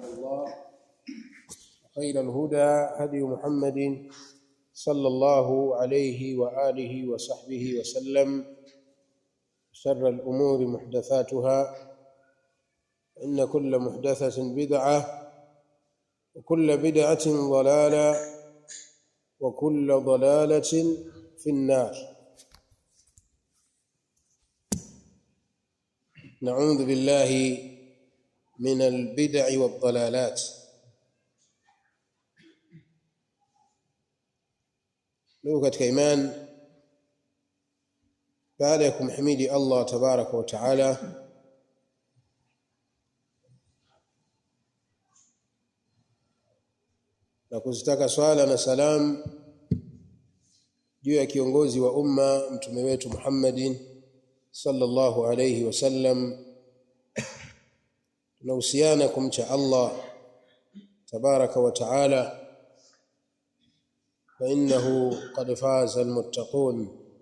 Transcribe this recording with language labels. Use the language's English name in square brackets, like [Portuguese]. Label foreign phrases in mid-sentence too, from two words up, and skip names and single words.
[Arabic] الله خير الهدى هدي محمد صلى الله عليه وآله وصحبه وسلم شر الأمور محدثاتها إن كل محدثة بدعة وكل بدعة ضلالة وكل ضلالة في النار. نعوذ بالله من البدع والضلالات. [Swahili] لو katika iman, baada ya kumhimidi Allah [Arabic] تبارك وتعالى [Swahili] na kuzitaka swala na salam juu ya kiongozi wa umma mtume wetu Muhammadin [Arabic] صلى الله عليه وسلم, [Swahili] tunahusiana kumcha Allah [Arabic] تبارك وتعالى, فإنه قد فاز المتقون.